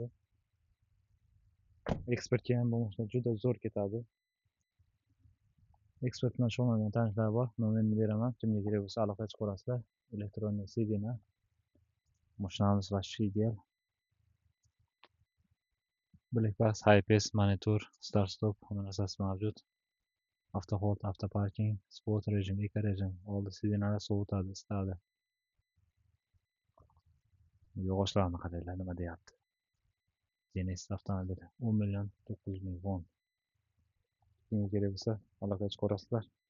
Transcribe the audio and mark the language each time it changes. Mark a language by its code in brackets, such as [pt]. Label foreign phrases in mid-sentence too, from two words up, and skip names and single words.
[uz] Ekspertga ham bu mashina juda zo'r ketadi. Ekspert bilan shug'ullangan tanishlar bor, nomerini beraman. Kimga kerak bo'lsa aloqaga chiqaverasizlar. Elektron sidina. Mashinamiz вообще ideal. Blackbox, high-pace, monitor, start-stop hamma narsasi mavjud. Avtohold, avtoparking, sport rejim, eco rejim, oldi sidinalar sovutadi, isitadi. Yog'ochlarni qaranglar, nima deyapti? Genesis avtomobili 10 million 900 ming won. Kimga kerak bo'lsa aloqaga chiqaverasizlar.